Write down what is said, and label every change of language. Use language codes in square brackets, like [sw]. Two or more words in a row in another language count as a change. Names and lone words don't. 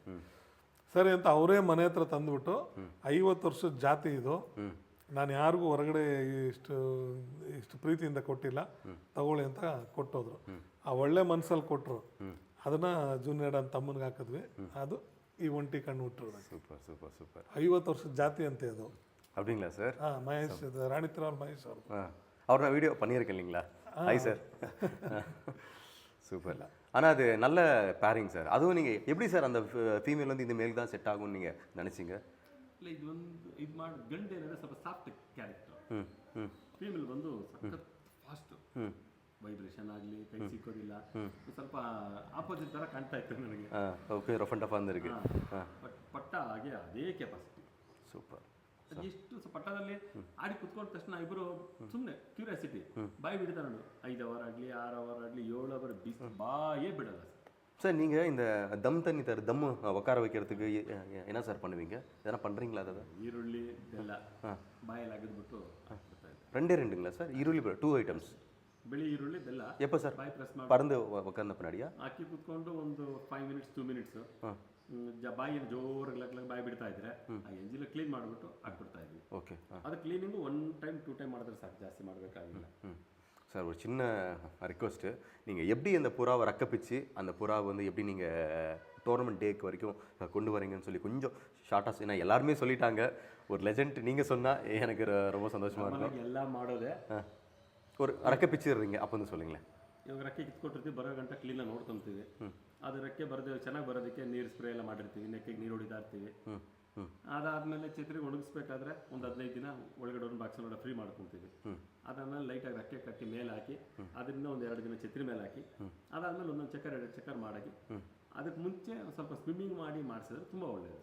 [kn] ಸರಿ ಅಂತ ಅವರೇ ಮನೆ ಹತ್ರ ತಂದುಬಿಟ್ಟು, 50 ವರ್ಷದ ಜಾತಿ ಇದು, ನಾನು ಯಾರಿಗೂ ಹೊರಗಡೆ ಇಷ್ಟು ಇಷ್ಟು ಪ್ರೀತಿಯಿಂದ ಕೊಟ್ಟಿಲ್ಲ, ತಗೊಳ್ಳಿ ಅಂತ ಕೊಟ್ಟೋದ್ರು. ಆ ಒಳ್ಳೆ ಮನ್ಸಲ್ಲಿ ಕೊಟ್ಟರು, ಅದನ್ನ ಜೂನಿಯರ್ ಅಂತ ತಮ್ಮನಿಗೆ ಹಾಕಿದ್ವಿ. ಅದು ಈ ಒಂಟಿ ಕಣ್ಣು ಹುಟ್ಟರು. [en] super super super. [kn] 50 ವರ್ಷದ ಜಾತಿ ಅಂತೆ ಅದು. [ta] அப்படிங்களா சார்? [kn] ಮಹೇಶ್, ರಾಣಿ ತಿರುನಾಳ್ ಮಹೇಶ್ ಅವರು. [ta] ಅವ್ರನ್ನ வீடியோ பண்ணியிருக்கேன் இல்லைங்களா? [en] hi sir. [ta] சூப்பர். ஆனால் அது நல்ல பேரிங் சார். அதுவும் நீங்கள் எப்படி சார் அந்த ஃபீமேல் வந்து இந்த மேல் தான் செட் ஆகும்னு நீங்கள் நினச்சிங்க? [kn] ಇಲ್ಲ ಇದು ಮಾಡಿ ಗಂಡು ಏನಂದ್ರೆ ಸ್ವಲ್ಪ [en] soft character, [kn] ಫೀಮೇಲ್ ಬಂದು ಸಖತ್ ಫಾಸ್ಟ್, ವೈಬ್ರೇಷನ್ ಆಗಲಿ ಕೈ ಸಿಕ್ಕೋದಿಲ್ಲ, ಸ್ವಲ್ಪ ಆಪೋಸಿಟ್ ಥರ ಕಾಣ್ತಾ ಇತ್ತು ನನಗೆ. [en] okay, rough and tough ಅಂದಿருக்கு. [kn] ಬಟ್ ಪಟ್ಟ ಹಾಗೆ ಅದೇ ಕೆಪಾಸಿಟಿ. [en] ಸೂಪರ್. [kn] ಎಷ್ಟು ಪಟ್ಟದಲ್ಲಿ ಆಡಿ ಕುತ್ಕೊಂಡ ತಕ್ಷಣ ಇಬ್ಬರು ಸುಮ್ಮನೆ ಕ್ಯೂರಿಯಾಸಿಟಿ ಬಾಯಿ ಬಿಡ್ತಾರೆ ನೋಡು. 5 ಅವರ್ ಆಗಲಿ 6 ಅವರ್ ಆಗಲಿ 7 ಅವರ್ ಬಾಯೇ ಬಿಡಲ್ಲ [ta] சார். நீங்கள் இந்த தம் தண்ணி தம் உட்கார வைக்கிறதுக்கு என்ன சார் பண்ணுவீங்க? எதனா பண்ணுறீங்களா? அதை [kn] ಈರುಳ್ಳಿ ಬೆಲ್ಲ ಬಾಯಲ್ಲಿ ಅಗದ್ಬಿಟ್ಟು [ta] ரெண்டுங்களா சார்? [kn] ಈರುಳ್ಳಿ 2 ಐಟಮ್ಸ್, ಬಿಳಿ ಈರುಳ್ಳಿ ಬೆಲ್ಲ. [ta] எப்போ சார்? [kn] ಬಾಯಿ ಪ್ರೆಸ್ ಮಾಡಿ [ta] பறந்து உட்கார்ந்த பின்னாடியா? [kn] ಹಾಕಿ ಕುತ್ಕೊಂಡು ಒಂದು 5 ಮಿನಿಟ್ಸ್ 2 ಮಿನಿಟ್ಸ್ ಬಾಯಿನ ಜೋರಾಗಿ ಬಾಯಿ ಬಿಡ್ತಾ ಇದ್ರೆ ಆ ಎಂಜಿಲ್ ಕ್ಲೀನ್ ಮಾಡಿಬಿಟ್ಟು ಹಾಕ್ಬಿಡ್ತಾ ಇದ್ವಿ. [en] ஓகே. [kn] ಅದು ಕ್ಲೀನಿಂಗು 1 ಟೈಮ್ 2 ಟೈಮ್ ಮಾಡಿದ್ರೆ ಸಾಕು, ಜಾಸ್ತಿ ಮಾಡಬೇಕಾಗಿಲ್ಲ. [ta] சார், ஒரு சின்ன ரிக்வஸ்ட்டு, நீங்கள் எப்படி அந்த புறாவை ரக்கப்பிச்சு அந்த புறாவை வந்து எப்படி நீங்கள் டோர்னமெண்ட் டேக்கு வரைக்கும் கொண்டு வரீங்கன்னு சொல்லி கொஞ்சம் ஷார்ட்டாக, ஏன்னா எல்லாருமே சொல்லிட்டாங்க, ஒரு லெஜெண்ட் நீங்கள் சொன்னால் எனக்கு ரொம்ப சந்தோஷமாக இருக்கும். [kn] ಎಲ್ಲ ಮಾಡೋದೆ [ta] ஒரு ரக்கப்பிச்சிடுறீங்க அப்போ வந்து சொல்லுங்களேன். [kn] ಇವಾಗ ರೆಕ್ಕೆ ಕಿತ್ಕೊಟ್ಟಿರ್ತೀವಿ, ಬರೋ ಗಂಟೆ ಕ್ಲೀನಾಗಿ ನೋಡ್ಕೊತೀವಿ. ಅದು ರೆಕ್ಕೆ ಚೆನ್ನಾಗಿ ಬರೋದಕ್ಕೆ ನೀರು ಸ್ಪ್ರೇ ಎಲ್ಲ ಮಾಡಿರ್ತೀವಿ, ನೆಕ್ಕಿಗೆ ನೀರು ಹೊಡಿತಾ ಇರ್ತೀವಿ. ಅದಾದಮೇಲೆ ಛತ್ರಿಗೆ ಒಣಗಿಸ್ಬೇಕಾದ್ರೆ ಒಂದು 15 ದಿನ ಒಳಗಡೆ ಒಂದು [en] box free [kn] ಮಾಡ್ಕೊತೀವಿ. ಅದಾದ್ಮೇಲೆ ಲೈಟಾಗಿ ರೆಕ್ಕೆ ಕಟ್ಟಿ ಮೇಲೆ ಹಾಕಿ ಅದರಿಂದ ಒಂದು 2 ದಿನ ಛತ್ರಿ ಮೇಲೆ ಹಾಕಿ ಅದಾದ್ಮೇಲೆ ಒಂದೊಂದು ಚಕ್ಕರ್ 2 ಚಕ್ಕರ್ ಮಾಡಾಕಿ ಅದಕ್ಕೆ ಮುಂಚೆ ಸ್ವಲ್ಪ ಸ್ವಿಮ್ಮಿಂಗ್ ಮಾಡಿ ಮಾಡಿಸಿದ್ರೆ ತುಂಬ ಒಳ್ಳೆಯದು.